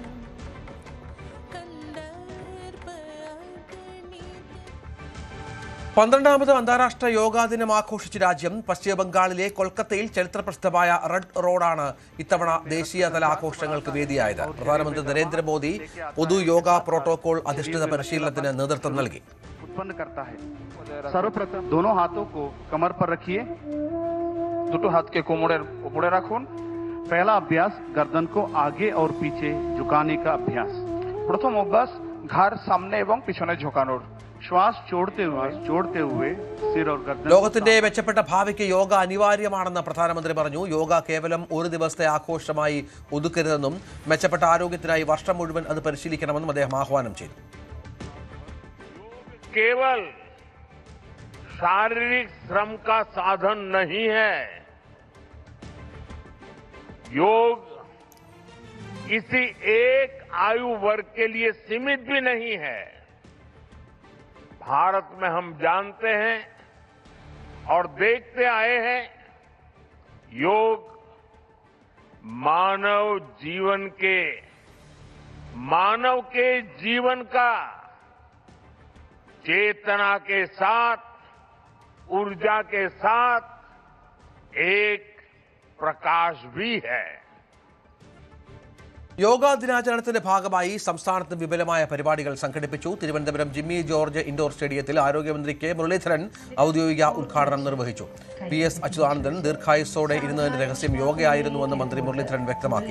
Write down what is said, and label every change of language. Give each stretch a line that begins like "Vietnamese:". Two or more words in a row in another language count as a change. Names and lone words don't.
Malayalam: 12ാമത് അന്താരാഷ്ട്ര യോഗാ ദിനം ആഘോഷിച്ച രാജ്യം. പശ്ചിമ ബംഗാളിലെ കൊൽക്കത്തയിൽ ചരിത്രപ്രസിദ്ധമായ റെഡ് റോഡാണ് ഇത്തവണ ദേശീയതല ആഘോഷങ്ങൾക്ക് വേദിയായത്. പ്രധാനമന്ത്രി നരേന്ദ്രമോദി പൊതു യോഗ പ്രോട്ടോകോൾ അധിഷ്ഠിത പരിശീലനത്തിന് നേതൃത്വം നൽകി.
Hindi: उत्पन्न करता है। सर्वप्रथम दोनों हाथों को कमर पर रखिए,
Bangla: দুটো হাথ কে কোমোড়ে রাখুন।
Hindi: पहला अभ्यास गर्दन को आगे और पीछे झुकाने का अभ्यास।
Bangla: প্রথম অভ্যাস ঘাড় সামনে এবং পিছনে ঝুকানোর।
Hindi: श्वास जोड़ते हुए सिर और गर्दन।
Malayalam: ലോകത്തിന്റെ മെച്ചപ്പെട്ട ഭാവിക്ക് യോഗ അനിവാര്യമാണെന്ന് പ്രധാനമന്ത്രി പറഞ്ഞു. യോഗ കേവലം ഒരു ദിവസത്തെ ആഘോഷമായി ഒതുക്കരുതെന്നും മെച്ചപ്പെട്ട ആരോഗ്യത്തിനായി വർഷം മുഴുവൻ അത് പരിശീലിക്കണമെന്നും അദ്ദേഹം ആഹ്വാനം ചെയ്തു.
Hindi: केवल शारीरिक श्रम का साधन नहीं है, योग किसी एक आयु वर्ग के लिए सीमित भी नहीं है। भारत में हम जानते हैं और देखते आए हैं, योग मानव के जीवन का चेतना के साथ, ऊर्जा के साथ एक प्रकाश भी है.
Malayalam: യോഗാ ദിനാചരണത്തിന്റെ ഭാഗമായി സംസ്ഥാനത്ത് വിപുലമായ പരിപാടികൾ സംഘടിപ്പിച്ചു. തിരുവനന്തപുരം ജിമ്മി ജോർജ് ഇൻഡോർ സ്റ്റേഡിയത്തിൽ ആരോഗ്യമന്ത്രി കെ മുരളീധരൻ ഔദ്യോഗിക ഉദ്ഘാടനം നിർവഹിച്ചു. PS അച്യുതാനന്ദൻ ദീർഘായുസ്സോടെ ഇരുന്നതിന്റെ രഹസ്യം യോഗയായിരുന്നുവെന്ന് മന്ത്രി മുരളീധരൻ വ്യക്തമാക്കി.